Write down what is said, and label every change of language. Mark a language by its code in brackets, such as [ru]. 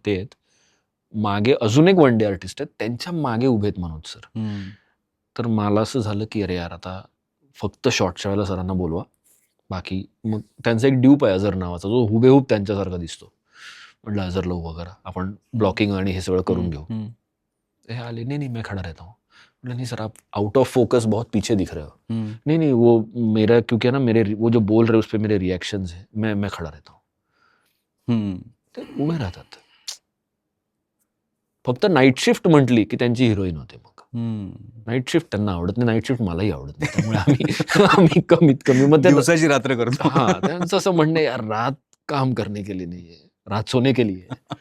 [mr] ते आहेत मागे अजून एक वन डे आर्टिस्ट आहेत, त्यांच्या मागे उभेत मनोज सर. तर मला असं झालं की अरे यार, आता फक्त शॉर्टच्या वेळेला सरांना बोलवा, बाकी मग त्यांचा एक ड्यूप आहे अझर नावाचा, जो हुबेहूब त्यांच्यासारखा दिसतो. म्हटलं अझर लो वगैरे आपण ब्लॉकिंग आणि हे सगळं करून घेऊ. हे आले, नाही [hi] मैं खड़ा रहता हूँ. म्हटलं नाही सर, आप आउट ऑफ फोकस बहुत पीछे दिख रहे हो. नहीं वो मेरा क्योंकि ना मेरे वो जो बोल रहे उस पे मेरे रिएक्शंस है, मैं खड़ा रहता हूँ. [mr] ते उभे राहतात. फक्त नाईट शिफ्ट म्हटली की त्यांची हिरोईन होते. मग नाईट शिफ्ट त्यांना आवडत नाही, नाईट शिफ्ट मलाही आवडत नाही, त्यामुळे आम्ही कमीत कमी मग दिवसाची रात्र करतो. हा, त्यांचं असं म्हणणं यार, [hi] रात काम करने के लिए नाहीये, रात सोने के लिए.